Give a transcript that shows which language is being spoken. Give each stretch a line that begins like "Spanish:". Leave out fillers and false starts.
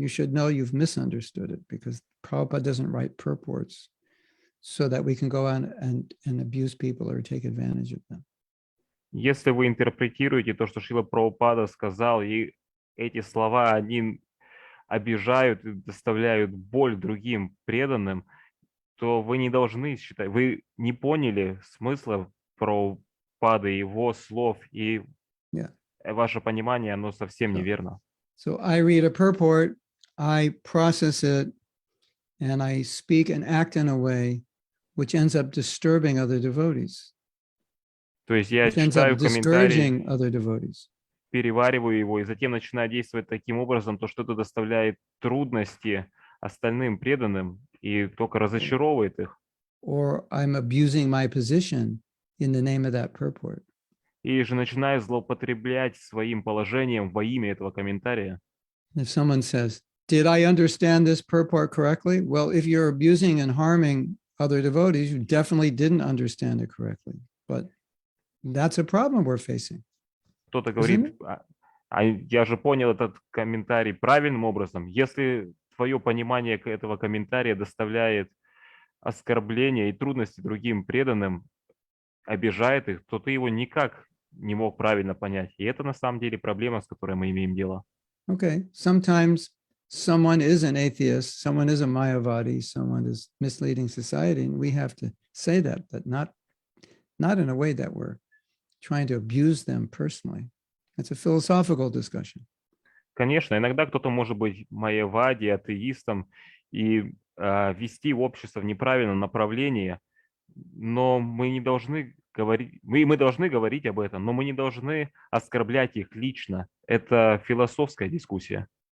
English: You should know you've misunderstood it, because Prabhupada doesn't write purports so that we can go on and abuse people or take advantage of them.
Russian: Если вы интерпретируете то, что Шрила Прабхупада сказал, и эти слова, они обижают и доставляют боль другим преданным, то вы не должны считать, вы не поняли смысла Прабхупады, его слов, и ваше понимание, оно совсем неверно.
English: So I read a purport, I process it, and I speak and act in a way which ends up disturbing other devotees.
Russian: То есть я читаю комментарии, перевариваю его, и затем начинаю действовать таким образом, то что это доставляет трудности остальным преданным и только разочаровывает их.
English: Or I'm abusing my position in the name of that purport.
Russian: И же начинаю злоупотреблять своим положением во имя этого комментария.
English: If someone says, "Did I understand this purport correctly?" Well, if you're abusing and harming other devotees, you definitely didn't understand it correctly. But that's a problem we're facing.
Russian: Кто-то говорит, я же понял этот комментарий правильным образом. Если твое понимание этого комментария доставляет оскорбления и трудности другим преданным, обижает их, то ты его никак не мог правильно понять. И это на самом деле проблема, с которой мы имеем дело.
English: Okay, sometimes someone is an atheist, someone is a Mayavadi, someone is misleading society, and we have to say that, but not in a way that we're trying to abuse them personally. It's a philosophical discussion.
Russian: Конечно, иногда кто-то может быть майявади, атеистом и вести общество в неправильном направлении, но мы не должны говорить, мы должны говорить об этом, но мы не должны оскорблять их лично. Это философская дискуссия.